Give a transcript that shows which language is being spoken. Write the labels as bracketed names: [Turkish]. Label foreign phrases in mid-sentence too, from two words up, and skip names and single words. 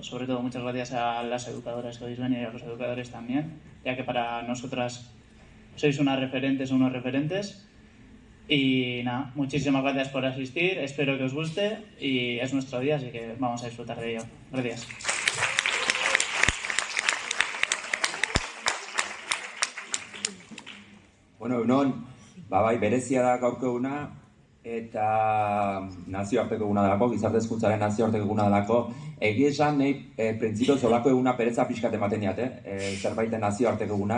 [Spanish] Sobre todo, muchas gracias a las educadoras que habéis venido y a los educadores también, ya que para nosotras sois unas referentes o unos referentes. Y nada, muchísimas gracias por asistir, espero que os guste y es nuestro día, así que vamos a disfrutar de ello. Gracias. [Basque] Bueno, egunon, bai, berezia da gaurko eguna eta nazioarteko eguna delako, gizarte hezkuntzaren nazioarteko eguna delako. Egia esan, nahi, printzipioz olako eguna pereza pixkat ematen diate, zerbaiten nazioarteko egunak.